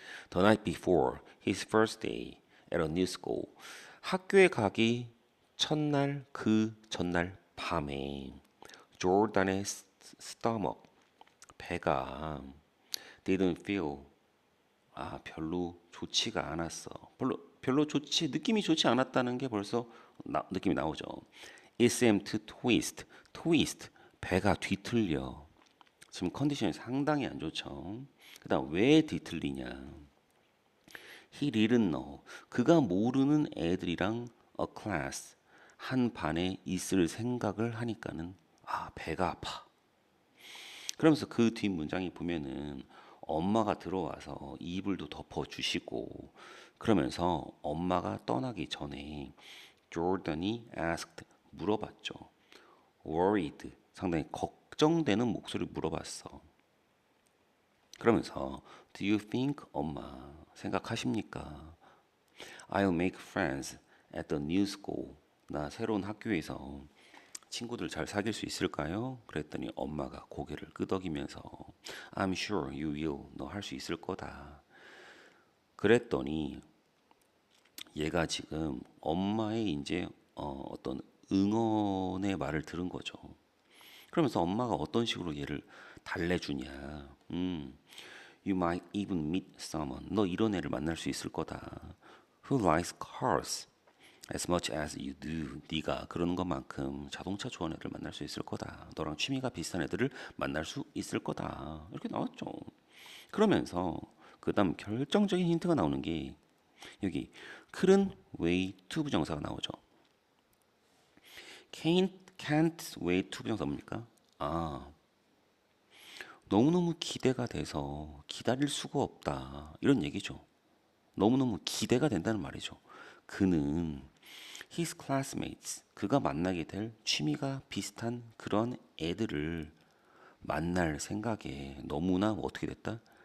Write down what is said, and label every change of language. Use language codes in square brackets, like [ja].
[en] The night before his first day at a new school [ko] 학교에 가기 첫날 그 전날 밤에 [en] 조단의 stomach [ko] 배가 [en] didn't feel [ko] 별로 좋지가 않았어. 별로 느낌이 좋지 않았다는 게 벌써 느낌이 나오죠. [en] It seemed to twist, [ko] 배가 뒤틀려. 지금 컨디션이 상당히 안 좋죠. 그다음 왜 뒤틀리냐? [en] He didn't know. [ko] 그가 모르는 애들이랑 [en] a class [ko] 한 반에 있을 생각을 하니까는 배가 아파. 그러면서 그 뒷 문장이 보면은 엄마가 들어와서 이불도 덮어주시고 그러면서 엄마가 떠나기 전에 조던이 asked 물어봤죠. worried 상당히 걱정되는 목소리를 물어봤어. 그러면서 [en] do you think [ko] 엄마 생각하십니까? [en] I'll make friends at the new school. [ko] 나 새로운 학교에서 친구들 잘 사귈 수 있을까요? 그랬더니 엄마가 고개를 끄덕이면서 [en] I'm sure you will. [ko] 너 할 수 있을 거다. 그랬더니 얘가 지금 엄마의 이제 어떤 응원의 말을 들은 거죠. 그러면서 엄마가 어떤 식으로 얘를 달래주냐. [en] You might even meet someone. [ko] 너 이런 애를 만날 수 있을 거다. [en] Who likes cars as much as you do. [ko] 네가 그러는 것만큼 자동차 좋아하는 애를 만날 수 있을 거다. 너랑 취미가 비슷한 애들을 만날 수 있을 거다. 이렇게 나왔죠. 그러면서 그다음 결정적인 힌트가 나오는 게 여기 [en] couldn't wait to [ko] 부정사가 나오죠. [en] can't wait to [ko] 부정사 뭡니까? 너무너무 기대가 돼서 기다릴 수가 없다. 이런 얘기죠. 너무너무 기대가 된다는 말이죠. 그는 [en] his classmates, [ko] 그가 만나게 될 취미가 비슷한 그런 애들을 만날 생각에 너무나 어떻게 됐다?